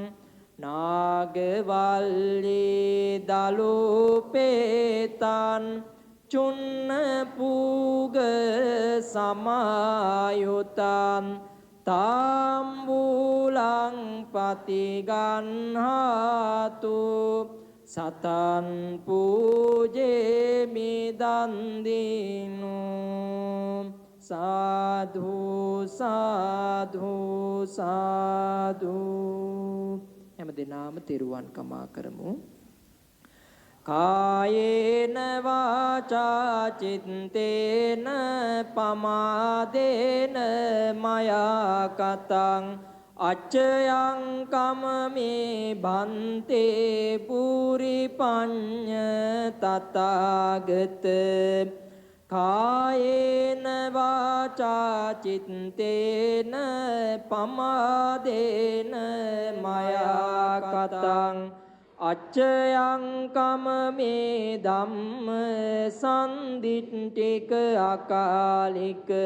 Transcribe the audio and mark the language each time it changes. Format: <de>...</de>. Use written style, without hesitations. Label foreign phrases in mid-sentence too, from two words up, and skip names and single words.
<pi>නාගවල්ලී දලුපේතන් චුන්න පූග සමායුතන් තාම්බූලං පතිගන්හාතු සතන් පූජේමි දන්දිනු සාධු සාධු සාධු</pi> <si>හැම දිනාම තෙරුවන් කමා කරමු</si> <pi>කායේන වාචා චිත්තේන පමාදේන මයා කතං අච්චයං කමමේ බන්තේ පුරි පඤ්ඤ තථාගත කායේන වාචා චිත්තේන පමාදේන මයා කතං අච්චයං කමමේ ධම්ම සම්දිට්ඨික අකාලික</pi>